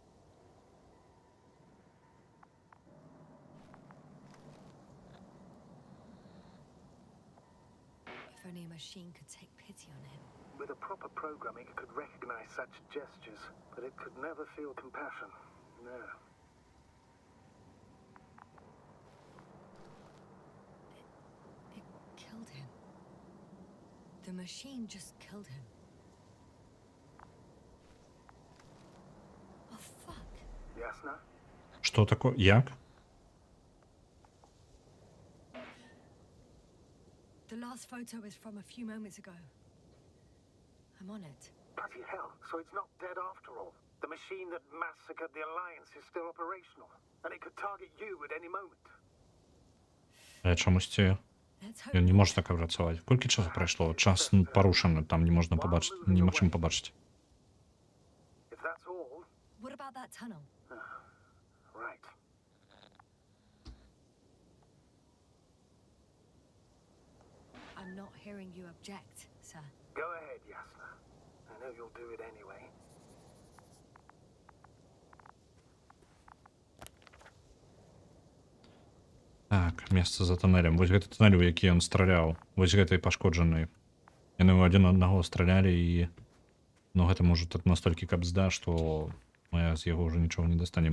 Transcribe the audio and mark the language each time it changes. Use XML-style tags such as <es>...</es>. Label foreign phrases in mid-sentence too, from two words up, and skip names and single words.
<en>If only a machine could take pity on him. With a proper programming, it could recognize such gestures, but it could never feel compassion. No. It killed him. The machine just killed him. Oh, fuck. Yasna?</en> <be>Што тако? Як?</be> <en>The last photo is from a few moments ago. I'm on it. Bloody hell. So it's not dead after all. The machine that massacred the Alliance is still operational. And it could target you at any moment.</en> <be>Чамусьці</be> <en>Let's hope</en> <be>ён не</be> <en>not.</en> <be>можа так працаваць. Колькі часу прайшло? Час парушаны, там не можна пабачыць, немагчыма пабачыць.</be> <en>If that's all, What about that tunnel? Right. I'm not hearing you object, sir. Go ahead, Yasna. I know you'll do it anyway.</en> <be>Так, месца за туннелем. Вось гэты туннель, у які ён страляў. Вось гэты пашкоджаны. Яны ў адзін аднаго стралялі і... Ну, гэта можа тут настолькі капзда, што мы з яго ўжо нічога не дастанем.</be>